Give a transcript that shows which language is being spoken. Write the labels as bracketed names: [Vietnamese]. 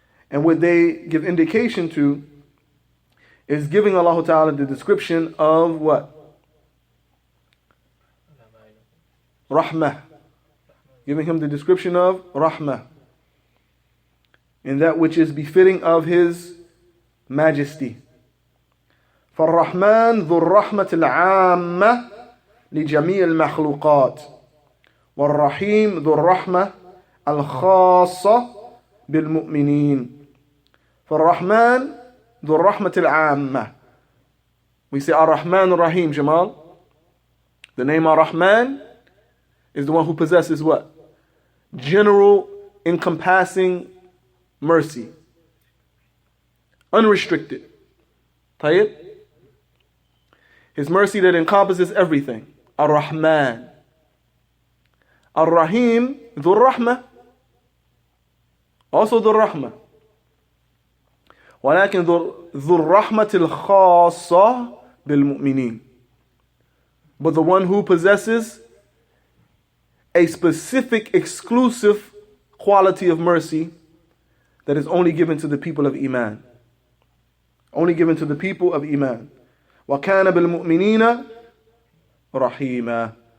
[English] And what they give indication to is giving Allah Ta'ala the description of what? Rahmah. Giving him the description of Rahmah. And that which is befitting of his majesty. [Arabic] فالرحمن ذو الرحمة العامة لجميع المخلوقات والرحيم ذو الرحمة الخاصة بالمؤمنين. فالرحمن ذو الرحمة العامة. [English] We say Ar-Rahman Ar-Rahim, Jamal. The name Ar-Rahman is the one who possesses what? General, encompassing mercy. Unrestricted. Tayyib? His mercy that encompasses everything. Ar-Rahman. Ar-Rahim, Dhur Rahmah. Also Dhur Rahmah. [Arabic] ولكن ذو الرحمة الخاصة بالمؤمنين. [English] But the one who possesses a specific, exclusive quality of mercy that is only given to the people of Iman. Only given to the people of Iman. [Arabic] وَكَانَ بِالْمُؤْمِنِينَ رَحِيمًا.